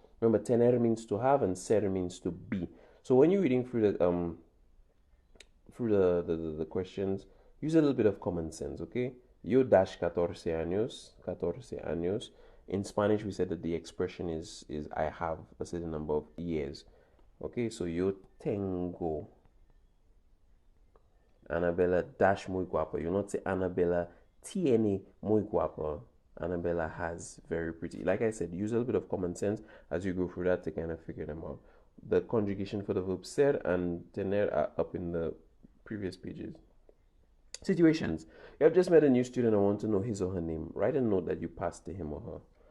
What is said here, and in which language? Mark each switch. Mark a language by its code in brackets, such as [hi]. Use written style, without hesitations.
[en] Remember, tener means to have and ser means to be. So when you're reading through the questions, use a little bit of common sense, okay? Yo dash [es] 14 años, 14 años. [en] In Spanish, we said that the expression is I have a certain number of years. Okay, so [es] yo tengo. [en] Annabella dash [es] muy guapa. [en] You not say [es] Annabella tiene muy guapa. [en] Annabella has very pretty. Like I said, use a little bit of common sense as you go through that to kind of figure them out. The conjugation for the verb ser and tener are up in the previous pages. Situations. You have just met a new student and want to know his or her name. Write a note that you passed to him or her.